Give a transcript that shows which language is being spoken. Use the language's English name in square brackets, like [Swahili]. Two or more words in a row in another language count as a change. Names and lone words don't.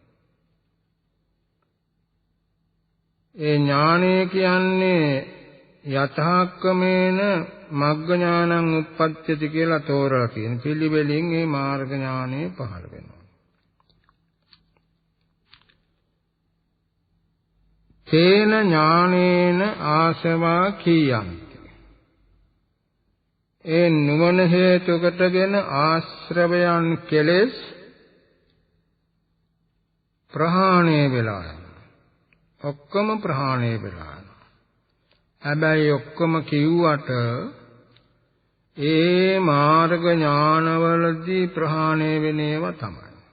[Sinhala] ඒ ඥානය කියන්නේ [Pali] යථාක්කමේන මග්ග ඥානං උප්පජ්ජති [Sinhala] කියලා තෝරලා තියෙන පිළිවෙලින් මේ මාර්ග ඥානෙ පහළ වෙනවා. [Pali] තේන ඥානේන ආසවා කීයන්ති. [Sinhala] ඒ නුවණ හේතු කොටගෙන ආශ්‍රවයන් කෙලෙස් ප්‍රහාණය වෙලා යනවා. ඔක්කොම ප්‍රහාණය වෙලා යනවා. හැබැයි ඔක්කොම කිව්වට ඒ මාර්ග ඥානවලදී ප්‍රහාණය වෙන ඒවා තමයි.